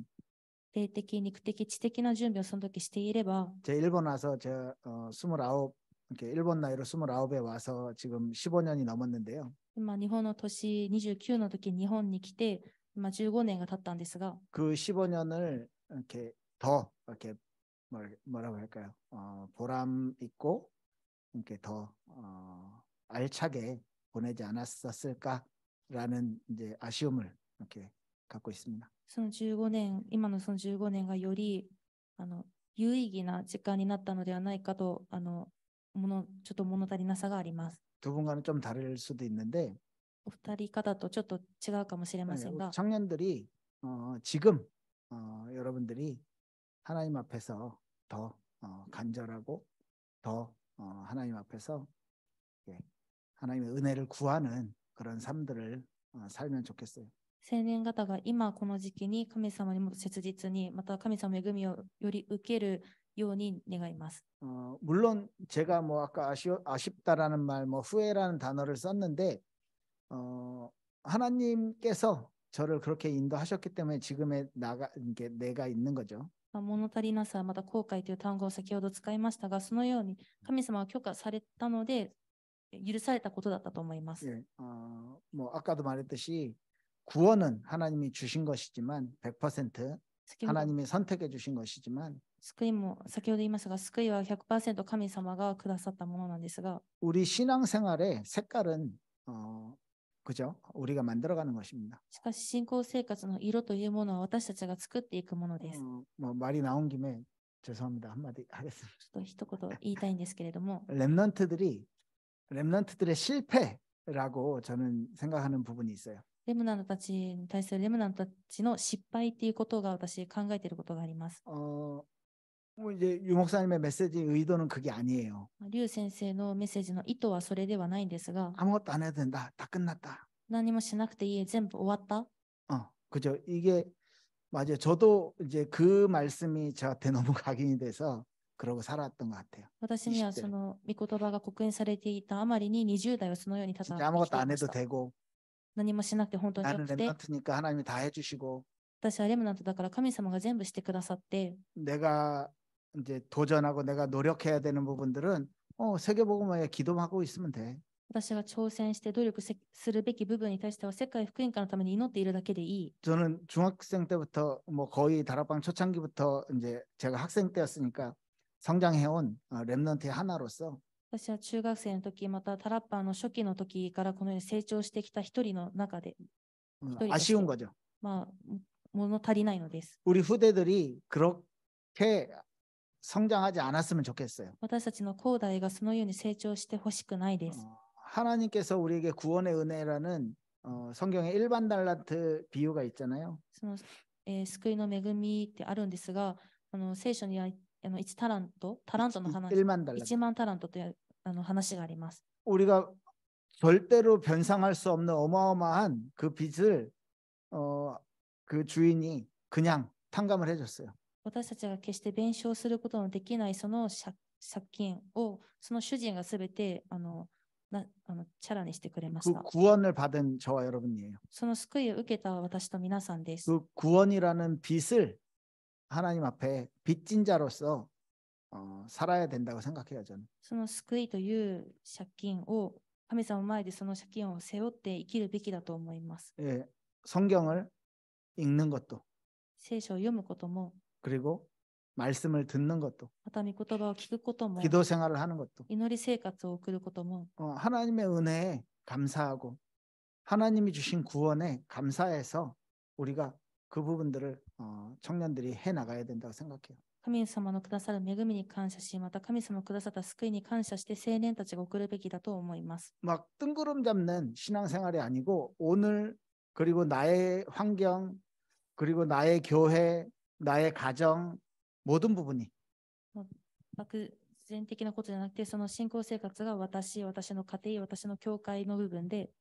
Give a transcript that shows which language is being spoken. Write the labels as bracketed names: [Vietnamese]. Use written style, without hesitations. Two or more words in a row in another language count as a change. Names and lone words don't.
[Japanese] 霊的、肉的、知的な準備をその時していれば、 [Korean] 제 일본 와서 저 29 이렇게 일본 나이로 29에 와서 지금 15년이 넘었는데요. [Japanese] 今日本の年29の時に日本に来て今15年が経ったんですが、 [Korean] 그 15년을 이렇게 더 이렇게 뭐라고 할까요? 보람 있고 이렇게 더 알차게 보내지 않았었을까라는 이제 아쉬움을 이렇게 갖고 있습니다. [Japanese] その15年、今のその15年がより有意義な時間になったのではないかとちょっと物足りなさがあります。 [Korean] 두 분과는 좀 다를 수도 있는데 [Japanese] お二人方とちょっと違うかもしれませんが、 [Korean] 청년들이 지금 여러분들이 하나님 앞에서 더 간절하고 더 하나님 앞에서 하나님의 은혜를 구하는 그런 삶들을 살면 좋겠어요. [Japanese] 青年方が今この時期に神様にもっと切実に、また神様の恵みをより受けるように願います。 [Korean] 물론 제가 뭐 아까 아쉽다라는 말, 뭐 후회라는 단어를 썼는데 하나님께서 저를 그렇게 인도하셨기 때문에 지금의 내가 있는 거죠. [Japanese] 物足りなさ、また後悔という単語を先ほど使いましたが、そのように神様は許可されたので許されたことだったと思います。 [Korean] 예, 뭐 아까도 말했듯이 구원은 하나님이 주신 것이지만 100% 하나님이 선택해 주신 것이지만 [Japanese] 救いも先ほど言いましたが、救いは 100% 神様がくださったものなんですが、 [Korean] 우리 신앙생활의 색깔은 그죠? 우리가 만들어가는 것입니다. [Japanese] しかし信仰生活の色というものは私たちが作っていくものです。 [Korean] 뭐 말이 나온 김에 죄송합니다. 한마디 하겠습니다. [Japanese] ちょっと一言言いたいんですけれども、 [Korean] 랩런트들의 실패라고 저는 생각하는 부분이 있어요. [Japanese] レムナントたちに対するレムナントたちの失敗っていうことが私考えていることがあります。 [Korean] 뭐 이제 유 목사님의 메시지 의도는 그게 아니에요. [Japanese] リュウ先生のメッセージの意図はそれではないんですが、 [Korean] 아무것도 안 해도 된다. 다 끝났다. [Japanese] 何もしなくていい、全部終わった。 [Korean] 그죠? 이게 맞아요. 저도 이제 그 말씀이 저한테 너무 각인이 돼서 그러고 살았던 것 같아요. [Japanese] 私にはその御言葉が刻印されていたあまりに20代はそのようにただ [Korean] 진짜 아무것도 안 해도 되고 [Japanese] 何もしなくて本当によ [Korean] 나는 [Japanese] くて、 [Korean] 랩런트니까 하나님이 다 해주시고 [Japanese] 私はレムナントだから神様が全部してくださって、 [Korean] 내가 이제 도전하고 내가 노력해야 되는 부분들은 세계복음화에 기도하고 있으면 돼. [Japanese] 私が挑戦して努力するべき部分に対しては世界福音化のために祈っているだけでいい。 [Korean] 저는 중학생 때부터 뭐 거의 다락방 초창기부터 이제 제가 학생 때였으니까 성장해온 렘넌트의 하나로서 [Japanese] 私は中学生の時、またタラッパーの初期の時からこのように成長してきた一人の中で、 [Korean] 아쉬운 거죠. [Japanese] まあ、物足りないのです。 [Korean] 우리 후대들이 그렇게 성장하지 않았으면 좋겠어요. [Japanese] 私たちの後代がそのように成長してほしくないです。 [Korean] 하나님께서 우리에게 구원의 은혜라는 성경의 일반 달란트 비유가 있잖아요. [Japanese] その救いの恵みってあるんですが、聖書には1タラントの話、 [Korean] 1만 달란트. [Japanese] 1 万タラントという話があります。 [Korean] 우리가 절대로 변상할 수 없는 어마어마한 그 빚을 그 주인이 그냥 탕감을 해줬어요. [Japanese] 私たちが決して弁償することのできないその借金をその主人がすべてチャラにしてくれまし 그 た。 [Korean] 구원을 받은 저와 여러분이에요. [Japanese] その救いを受けた私と皆さんです。 [Korean] 그 구원이라는 빚을 하나님 앞에 빚진 자로서 살아야 된다고 생각해요, 저는. [Japanese] その救いという借金を神様の前でその借金を背負って生きるべきだと思います。 [Korean] 예, 성경을 읽는 것도 [Japanese] 聖書を読むことも、 [Korean] 그리고 말씀을 듣는 것도 [Japanese] また御言葉を聞くことも、 [Korean] 기도 생활을 하는 것도 [Japanese] 祈り生活を送ることも、 [Korean] 하나님의 은혜에 감사하고 하나님이 주신 구원에 감사해서 우리가 그 부분들을 청년들이 해 나가야 된다고 생각해요. [Japanese] 神様のくださる恵みに感謝し、また神様のくださった救いに感謝して青年たちが送るべきだと思います。 [Korean] 막 뜬구름 잡는 신앙생활이 아니고 오늘 그리고 나의 환경 그리고 나의 교회 나의 가정 모든 부분이 [Japanese] 漠然的なことじゃなくて、その信仰生活が私の家庭、私の教会の部分で、